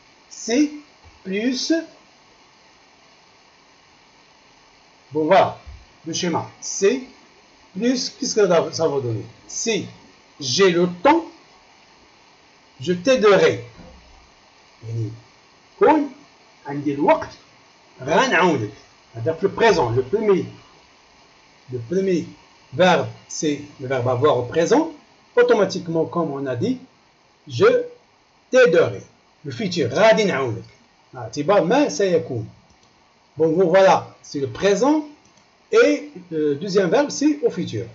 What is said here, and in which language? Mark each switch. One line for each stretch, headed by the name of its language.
French: C plus, bon voilà, le schéma. C plus, qu'est-ce que ça va donner? Si j'ai le temps, je t'aiderai.
Arabic: يعني كون عندي الوقت غنعاونك. هذا في
French: le présent. Le premier verbe, c'est le verbe avoir au présent. Automatiquement, comme on a dit, je t'aiderai. Le futur,
Arabic: غادي نعاونك. اعتبار ما سيكون.
French: Bon, voilà, c'est le présent. Et le deuxième verbe, c'est au futur.